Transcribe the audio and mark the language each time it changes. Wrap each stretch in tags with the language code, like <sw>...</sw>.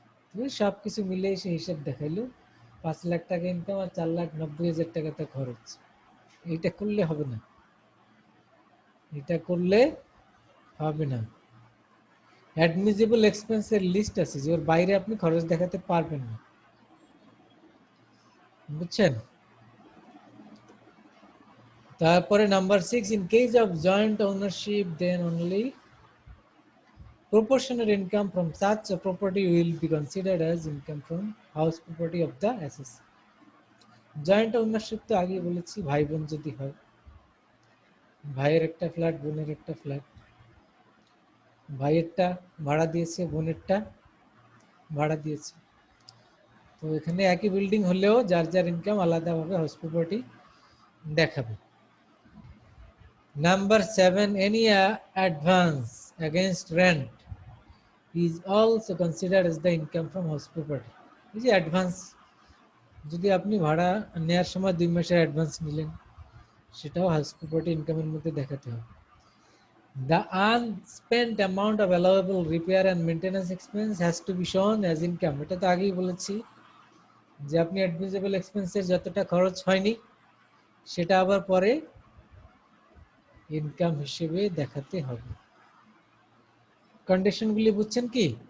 <bn>তো সব কিছু মিলে এসে হিসাব দেখাইলো 5 লাখ টাকা ইনকাম আর 4,90,000 টাকা তো খরচ। এটা করলে হবে না, এটা করলে হবে না। অ্যাডমিসিবল এক্সপেন্সের লিস্ট আছে যে ওর বাইরে আপনি খরচ দেখাতে পারবেন না, বুঝছেন?</bn> <en>তারপরে number 6, in case of joint ownership then only proportionate income from such a property will be considered as income from house property of the assessee.</en> <bn>Joint ownership তো আগে বলেছি, ভাই বোন যদি হয়, ভাইয়ের একটা ফ্ল্যাট, বোনের একটা ফ্ল্যাট, ভাইয়েরটা ভাড়া দিয়েছে, বোনেরটা ভাড়া দিয়েছে, তো এখানে একই বিল্ডিং হলেও যার যার ইনকাম আলাদাভাবে হাউস প্রপার্টি দেখাবে।</bn> <en>Number 7, any advance against rent is also considered as the income from house property.</en> <bn>এই যে অ্যাডভান্স, যদি আপনি ভাড়া নেওয়ার সময় 2 মাসের অ্যাডভান্স নিলেন, সেটাও হাউস প্রপার্টি ইনকামের মধ্যে দেখাতে হবে।</bn> <en>The unspent amount of allowable repair and maintenance expense has to be shown as income.</en> <bn>এটা তো আগেই বলেছি যে আপনি অ্যাডমিসেবল এক্সপেন্সের যতটা খরচ হয়নি সেটা আবার পরে ইনকাম হিসেবে দেখাতে হবে। কন্ডিশনগুলি বুঝছেন কি?</bn>